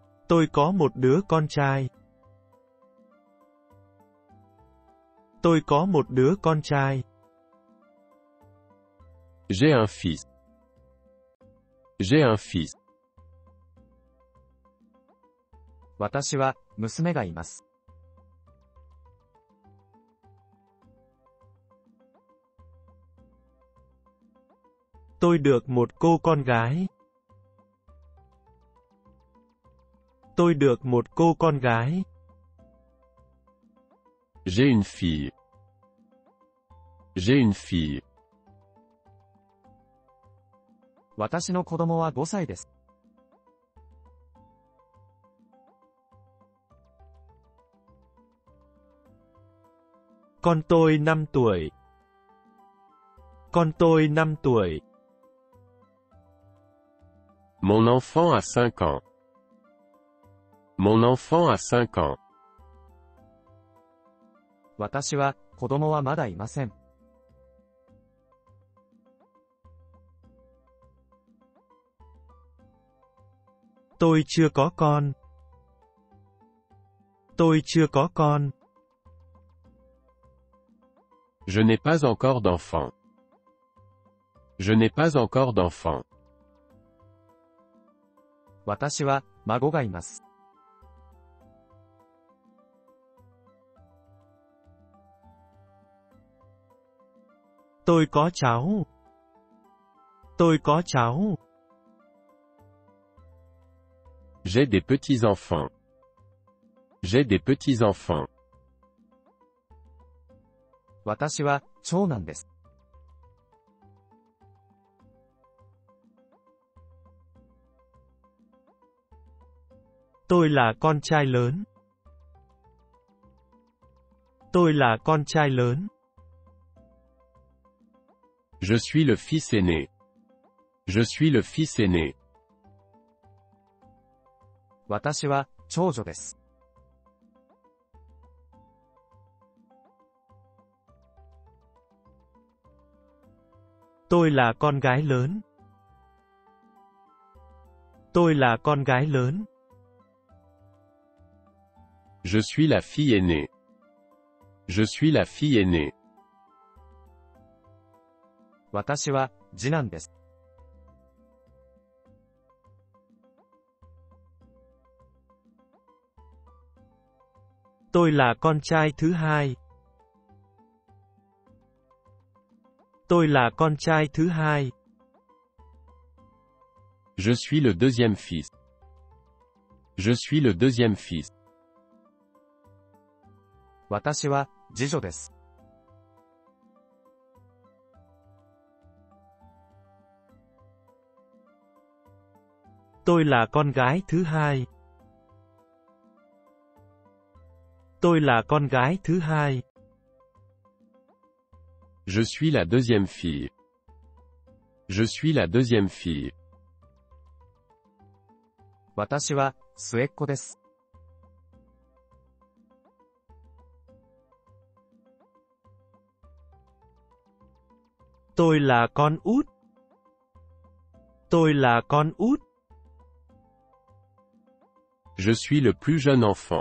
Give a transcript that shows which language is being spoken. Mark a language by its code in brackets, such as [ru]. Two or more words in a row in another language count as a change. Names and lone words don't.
[vi] Tôi có một đứa con trai. Tôi có một đứa con trai. [fr] J'ai un fils. J'ai un fils. [ja] 私は娘がいます。 [vi] Tôi được một cô con gái. Tôi được một cô con gái. [fr] J'ai une fille. J'ai une fille. [ja] 私の子供は5歳です。 [vi] Con tôi 5 tuổi. Con tôi 5 tuổi. [fr] Mon enfant a 5 ans. Mon enfant a 5 ans. [ja] 私は子供はまだいません。 [vi] Tôi chưa có con. Tôi chưa có con. [fr] Je n'ai pas encore d'enfant. Je n'ai pas encore d'enfant. [ja] 私は孫がいます。 [vi] Tôi có cháu. Tôi có cháu. [fr] J'ai des petits-enfants. J'ai des petits-enfants. [ja] 私は長男です。 [vi] Tôi là con trai lớn. Tôi là con trai lớn. [fr] Je suis le fils aîné. Je suis le fils aîné. [ja] 私は長女です。 [vi] Tôi là con gái lớn. Tôi là con gái lớn. [fr] Je suis la fille aînée. Je suis la fille aînée. [ja] 私は次男です。 [vi] Tôi là con trai thứ hai. Tôi là con trai thứ hai. [fr] Je suis le deuxième fils. Je suis le deuxième fils. [ja] 私は次女です。 [vi] Tôi là con gái thứ hai. Tôi là con gái thứ hai. [fr] Je suis la deuxième fille. Je suis la deuxième fille. [ja] 私は末っ子です。 [vi] Tôi là con út. Tôi là con út. [fr] Je suis le plus jeune enfant.